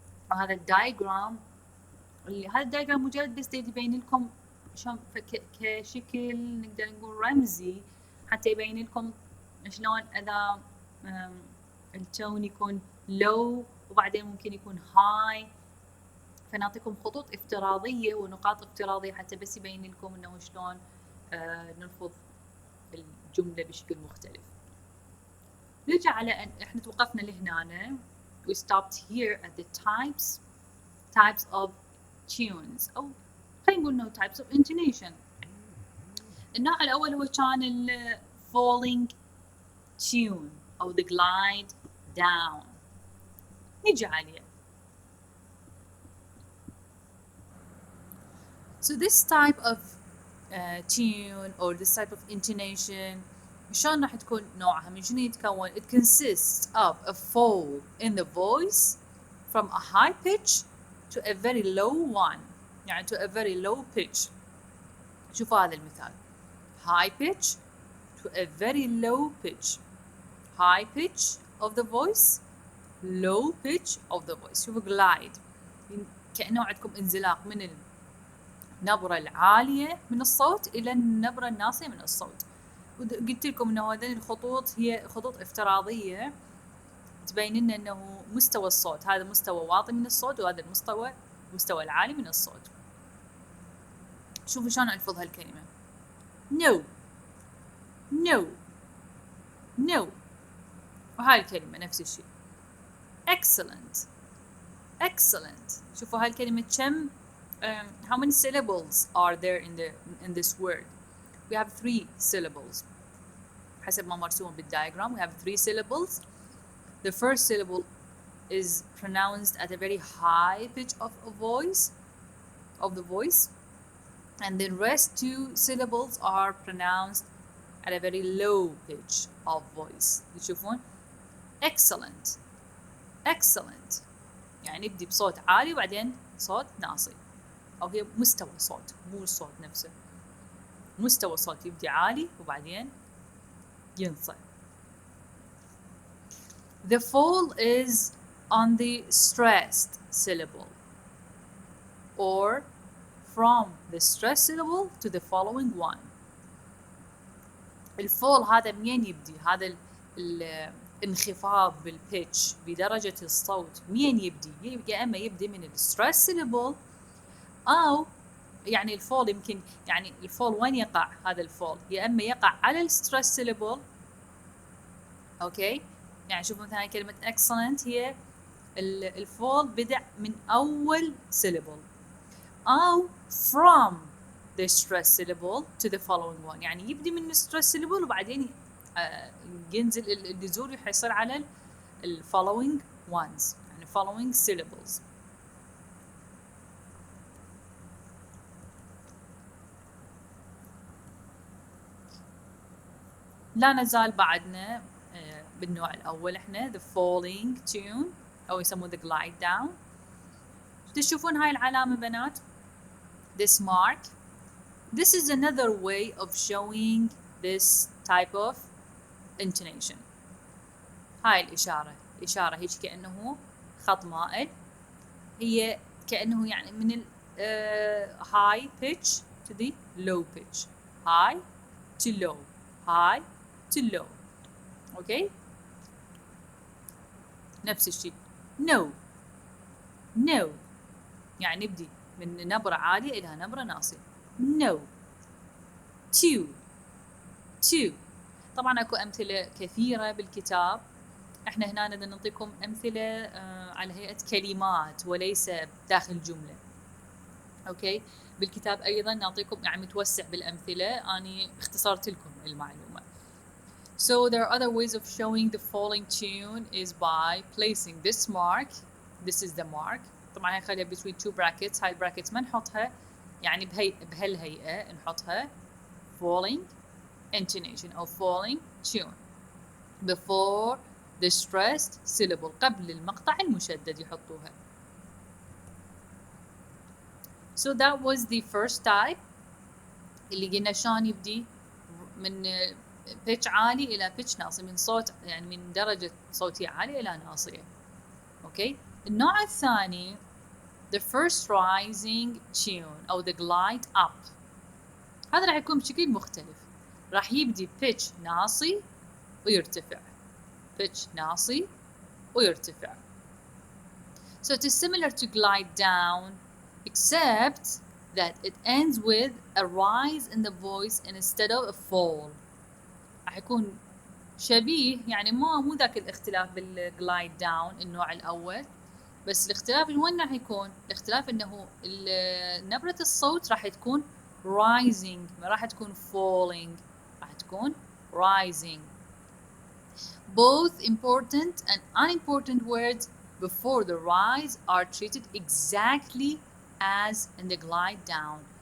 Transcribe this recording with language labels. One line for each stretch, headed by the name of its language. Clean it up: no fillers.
Arabic: وهذا الدايجرام هذا الدايجرام مجرد بس يبين لكم شلون كشكل نقدر نقول رمزي، حتى يبين لكم شلون اذا التون يكون low وبعدين ممكن يكون high، فنعطيكم خطوط افتراضية ونقاط افتراضية حتى بس يبين لكم انه شلون نلفظ الجملة بشكل مختلف. نرجع على ان احنا توقفنا لهنا.
English: we stopped here at the types of tunes،
Arabic: او خلينا نقول انه
English: types of intonation.
Arabic: النوع الاول هو كان ال falling tune او
English: the glide down.
Arabic: نجي عليه.
English: So this type of tune or this type of intonation
Arabic: شلون راح تكون نوعها؟ من شنو يتكون؟
English: It consists of a fall in the voice from a high pitch to a very low one، يعني to a very low pitch.
Arabic: شوفوا هذا المثال.
English: High pitch to a very low pitch. High pitch of the voice, low pitch of the voice.
Arabic: شوفوا glide، كأنه عندكم انزلاق من النبرة العالية من الصوت إلى النبرة الناصية من الصوت. وقلت لكم إنه هذه الخطوط هي خطوط افتراضية تبين لنا إنه مستوى الصوت، هذا مستوى واطي من الصوت وهذا المستوى العالي من الصوت. شوفوا شلون ألفظ هالكلمة.
English: No no no.
Arabic: وهاي الكلمة نفس الشيء.
English: excellent excellent.
Arabic: شوفوا هاي الكلمة كم
English: how many syllables are there in this word? We have 3 syllables.
Arabic: حسب ما مرسوم بالdiagram
English: we have 3 syllables. The first syllable is pronounced at a very high pitch of the voice, and the rest 2 syllables are pronounced at a very low pitch of voice.
Arabic: تشوفون
English: excellent excellent
Arabic: يعني يبدي بصوت عالي وبعدين صوت ناصي، أو هي مستوى صوت مو الصوت نفسه، مستوى صوت يبدي عالي وبعدين ينصع.
English: The fall is on the stressed syllable or from the stressed syllable to the following one.
Arabic: الفول هذا منين يبدي؟ هذا الانخفاض بالبيتش بدرجة الصوت منين يبدي؟ يا اما يبدي من الستريس سيلابل، او يعني الفول يمكن يعني الفول وين يقع هذا الفول؟ يا اما يقع على الستريس سيلابل. اوكي، يعني شوفوا مثلا كلمة excellent هي الفول بدأ من اول سيلابل، او
English: from the stress syllable to the following one،
Arabic: يعني يبدي من الستريس syllable وبعدين ينزل النزول يحصل على ال following ones، يعني following syllables. لا نزال بعدنا بالنوع الأول احنا
English: the falling tune
Arabic: أو يسموه
English: the glide down.
Arabic: تشوفون هاي العلامة بنات
English: this mark. This is another way of showing this type of intonation.
Arabic: هاي الإشارة إشارة هيك كأنه خط مائل، هي كأنه يعني من ال
English: high pitch to the low pitch, high to low, high to low.
Arabic: أوكي؟ نفس الشيء
English: no no
Arabic: يعني نبدي من نبرة عالية إلى نبرة ناصية
English: no two two.
Arabic: طبعا اكو أمثلة كثيرة بالكتاب، احنا هنا بدنا نعطيكم أمثلة على هيئة كلمات وليس داخل جملة. اوكي، بالكتاب ايضا نعطيكم يعني متوسع بالأمثلة، اني اختصرت لكم المعلومة.
English: So there are other ways of showing the falling tune is by placing this mark. This is the mark.
Arabic: طبعا هاي خليها
English: between two brackets.
Arabic: هاي البراكتس ما نحطها يعني بهالهيئة نحطها falling intonation أو
English: falling tune before the stressed syllable،
Arabic: قبل المقطع المشدد يحطوها.
English: So that was the first type
Arabic: اللي قلنا شلون يبدي من pitch عالي إلى pitch ناصي، من صوت يعني من درجة صوتية عالية إلى ناصية. أوكي، النوع الثاني
English: the first rising tune أو the glide up.
Arabic: هذا راح يكون بشكل مختلف، راح يبدي pitch ناصي ويرتفع، pitch ناصي ويرتفع.
English: So it is similar to glide down except that it ends with a rise in the voice instead of a fall.
Arabic: راح يكون شبيه يعني مو ذاك الاختلاف بالglide down النوع الأول، بس الاختلاف وين راح يكون؟ الاختلاف انه نبرة الصوت راح تكون rising ما راح تكون falling، راح تكون rising.
English: Both important and unimportant words before the rise are treated exactly as in the glide down.